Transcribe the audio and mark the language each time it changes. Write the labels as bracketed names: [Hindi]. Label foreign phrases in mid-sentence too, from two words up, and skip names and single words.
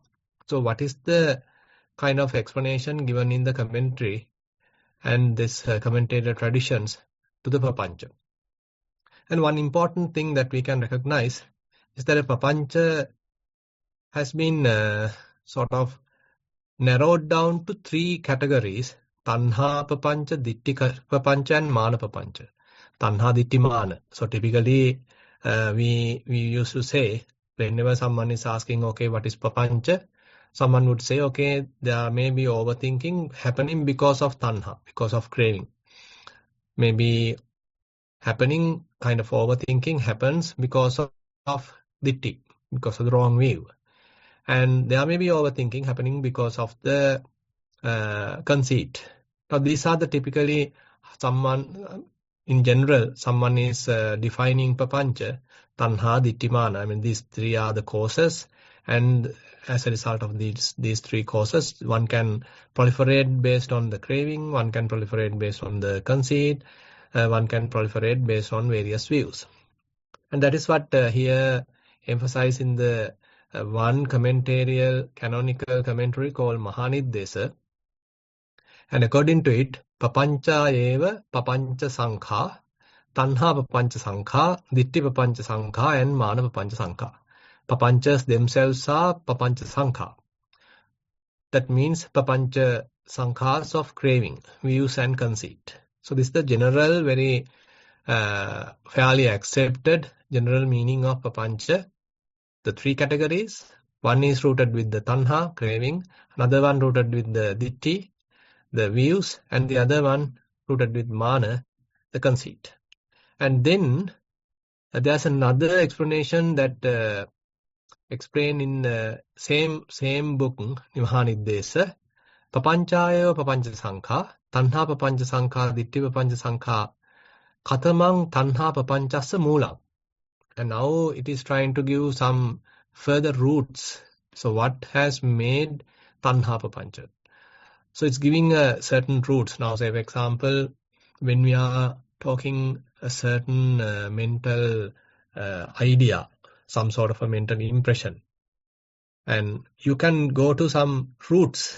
[English] So what is the kind of explanation given in the commentary and this commentator traditions to the Papancha? And one important thing that we can recognize is that a papancha has been sort of narrowed down to three categories: [Pali] tanha papancha, ditti papancha, and mana papancha. Tanha, ditti, mana. [English] So typically, we used to say whenever someone is asking, okay, what is papancha? Someone would say, okay, there may be overthinking happening because of tanha, because of craving. Maybe happening, kind of overthinking happens because of ditti, because of the wrong view. And there may be overthinking happening because of the conceit. Now, these are the typically someone, in general, someone is defining [Pali] papancha, tanha, ditti, mana. [English] I mean, these three are the causes, and as a result of these three causes, one can proliferate based on the craving, one can proliferate based on the conceit, one can proliferate based on various views. And that is what here emphasized in the one commentarial canonical commentary called Mahaniddesa. And according to it, [Pali] papancha eva papancha sankha, tanha papancha sankha, ditti papancha sankha, and mana papancha sankha. [English] Papanchas themselves are [Pali] papancha sankha. [English] That means [Pali] papancha sankhas [English] of craving, views, and conceit. So this is the general, very fairly accepted general meaning of papancha. The three categories: one is rooted with the tanha, craving; another one rooted with the ditti, the views, and the other one rooted with mana, the conceit. And then there's another explanation that explained in the same book, Nimahaniddesa. [Pali] Papanchaya papancha sankha, tanha papancha sankha, ditti papancha sankha, katamang tanha papanchasa moolam. [English] And now it is trying to give some further roots. So what has made tanha papancha? So it's giving a certain roots. Now, say for example, when we are talking a certain mental idea, some sort of a mental impression, and you can go to some roots.